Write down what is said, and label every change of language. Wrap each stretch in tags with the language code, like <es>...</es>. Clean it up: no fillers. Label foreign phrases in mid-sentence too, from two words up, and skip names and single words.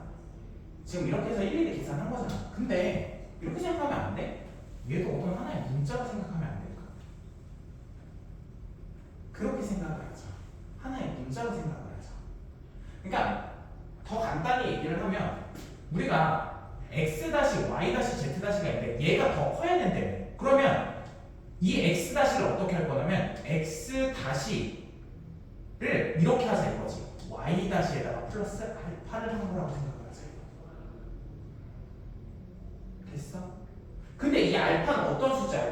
<ko>지금 이렇게 해서 일일이 계산한 거잖아. 근데 이렇게 생각하면 안 돼? 얘도 어떤 하나의 문자로 생각하면 안 될까? 그렇게 생각을 하자. 하나의 문자로 생각을 하자. 그러니까 더 간단히 얘기를 하면 우리가 x y z 가 있는데 얘가 더 커야 된대. 그러면 이 x-를 어떻게 할 거냐면 x-를 이렇게 하자 이거지. y-에다가 플러스 알파를 한 거라고 생각을 하자. 됐어? 근데 이 알파는 어떤 숫자야?</ko>